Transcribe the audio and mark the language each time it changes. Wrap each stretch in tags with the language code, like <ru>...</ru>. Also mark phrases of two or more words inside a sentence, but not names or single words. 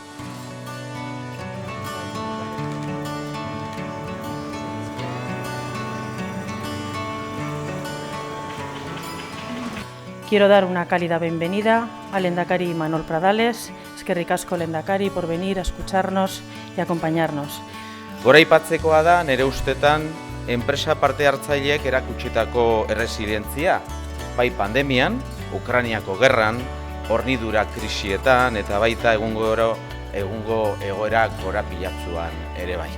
<es>Quiero dar una cálida bienvenida al Lehendakari Imanol Pradales.</es> <eu>Eskerrik asko, Lehendakari,</eu> <es>por venir a escucharnos y acompañarnos.</es> <eu>Goraipatzekoa da, nire ustetan, enpresa parte hartzaileek erakutsitako erresilientzia, bai pandemian, Ukrainiako gerran, hornidura krisietan eta baita egungo egoera gorapilatsuan ere bai.</eu>